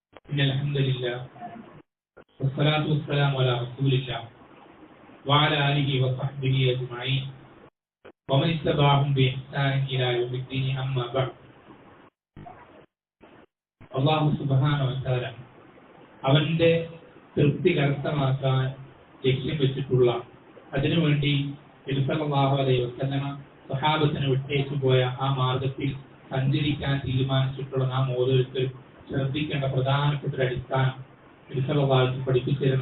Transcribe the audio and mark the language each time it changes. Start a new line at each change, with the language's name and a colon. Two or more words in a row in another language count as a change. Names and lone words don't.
Arabic: إن الحمد لله والصلاة والسلام على رسول الله وعلى آله وصحبه أجمعين ومن اتبعهم بإحسان إلى يوم الدين أما بعد. الله سبحانه وتعالى
Malayalam: അവന്റെ തൃപ്തി കരസ്ഥമാക്കാൻ ലക്ഷ്യം വെച്ചിട്ടുള്ള അതിനുവേണ്ടി നബി
Arabic: صلى الله عليه وسلم
Malayalam: സ്വഹാബത്തിനെ വിട്ടേച്ചു പോയ ആ മാർഗത്തിൽ സഞ്ചരിക്കാൻ തീരുമാനിച്ചിട്ടുള്ള നാം ഓരോരുത്തരും ശ്രദ്ധിക്കേണ്ട പ്രധാനപ്പെട്ട ഒരു അടിസ്ഥാനം നബി
Arabic: صلى الله عليه وسلم
Malayalam: പഠിപ്പിച്ചിരുന്നു.